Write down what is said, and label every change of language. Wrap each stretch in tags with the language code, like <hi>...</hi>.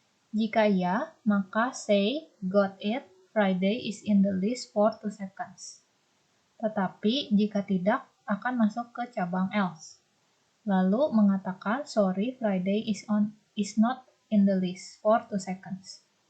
<id>Jika ya, maka</id> <en>say got it, Friday is in the list for 2 seconds.</en> <id>Tetapi jika tidak, akan masuk ke cabang else. Lalu mengatakan</id> <en>sorry, Friday is not in the list for 2 seconds.</en>